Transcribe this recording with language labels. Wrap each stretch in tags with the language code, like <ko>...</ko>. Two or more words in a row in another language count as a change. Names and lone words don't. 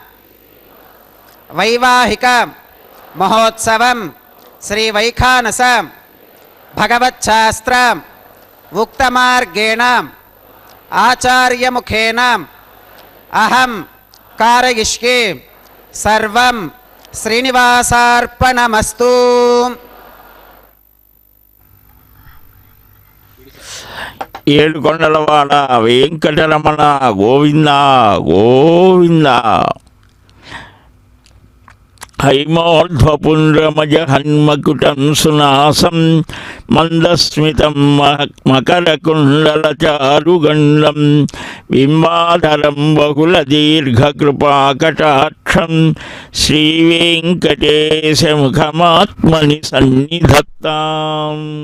<sa>वैवाहिक महोत्सवं श्री वैखानस भगवच्छास्त्र उक्तमार्गेण आचार्यमुखेन अहं कारयिष्ये सर्वं श्रीनिवासार्पणमस्तु.</sa> <te>ఏడుకొండలవాడ వెంకటరమణ గోవింద గోవింద.</te> <sa>హైమోర్ధ్వపుండ్రమజహన్మకుటం సునాసం మందస్మితం మకరకుండలచారుగండం బింబాధరం బహుళదీర్ఘకృపాకటాక్షం శ్రీవేంకటేశముఖమాత్మని సన్నిధత్తాం.</sa>